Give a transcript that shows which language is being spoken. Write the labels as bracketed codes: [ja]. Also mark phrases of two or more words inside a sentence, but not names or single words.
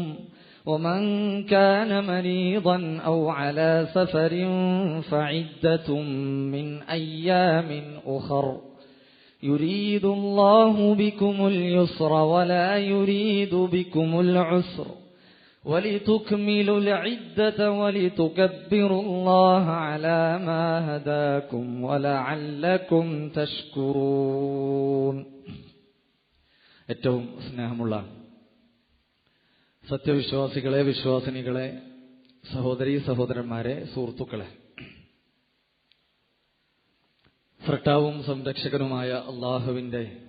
[ar] ومن كان مريضا أو على سفر فعدة من أيام أخر يريد الله بكم اليسر ولا يريد بكم العسر ولتكملوا العدة ولتكبروا الله على ما هداكم ولعلكم تشكرون. [ml] ഏറ്റവും സ്നേഹമുള്ള സത്യവിശ്വാസികളെ, വിശ്വാസിനികളെ, സഹോദരീ സഹോദരന്മാരെ, സുഹൃത്തുക്കളെ, സൃഷ്ടാവും സംരക്ഷകനുമായ അള്ളാഹുവിൻ്റെ